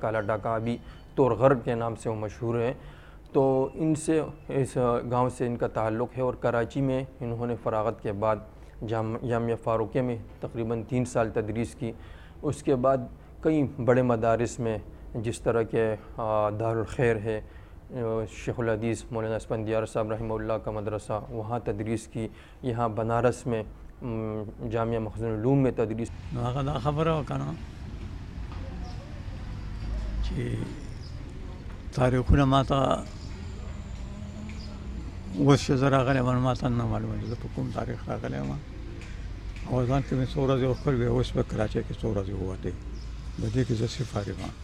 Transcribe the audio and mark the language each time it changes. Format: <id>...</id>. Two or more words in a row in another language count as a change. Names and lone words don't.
<ur>کالا ڈھاکہ ابھی طور غر کے نام سے وہ مشہور ہے۔ تو ان سے، اس گاؤں سے ان کا تعلق ہے، اور کراچی میں انہوں نے فراغت کے بعد جامعہ فاروقیہ میں تقریباً 3 سال تدریس کی۔ اس کے بعد کئی بڑے مدارس میں، جس طرح کہ دارالخیر ہے، شیخ الحدیث مولانا اسفندیار صاحب</ur> <ar>رحمہ اللہ</ar> <ur>کا مدرسہ، وہاں تدریس کی۔ یہاں بنارس میں جامعہ مخزن العلوم میں تدریس۔</ur> <ps>دا خبره وکنه چې تاریخونه ماته اوس چې زه راغلی یم ماته نه معلومه چې زه په کوم تاریخ راغلی یم، او ځان کې مې څو ورځې وکړ، بیا اوس په کراچۍ کې څو ورځې ووتې، د دې کې زه صرف فارغ یم.</ps>